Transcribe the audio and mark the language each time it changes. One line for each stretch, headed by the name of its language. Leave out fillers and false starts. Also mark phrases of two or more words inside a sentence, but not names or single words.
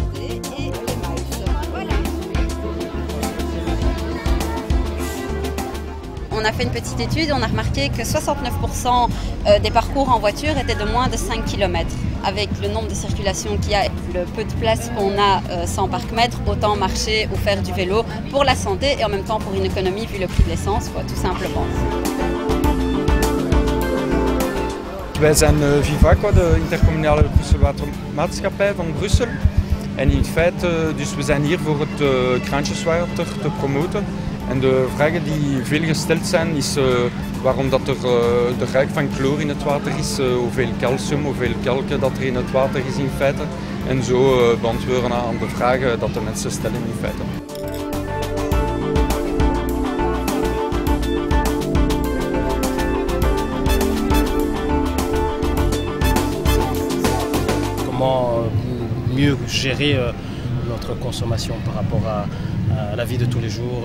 French: On a fait une petite étude et on a remarqué que 69% des parcours en voiture étaient de moins de 5 km. Avec le nombre de circulations qu'il y a, le peu de place qu'on a sans parc-mètre, autant marcher ou faire du vélo pour la santé et en même temps pour une économie vu le prix de l'essence, tout simplement.
Dutch: Wij zijn Vivaqua, de intercommunale Brusselwatermaatschappij van Brussel. En in feite, dus we zijn hier voor het kraantjeswater te promoten. En de vragen die veel gesteld zijn is waarom dat er de ruik van chloor in het water is, hoeveel calcium, hoeveel kalken dat er in het water is in feite. En zo beantwoorden aan de vragen dat de mensen stellen in feite.
French: Comment mieux gérer notre consommation par rapport à la vie de tous les jours.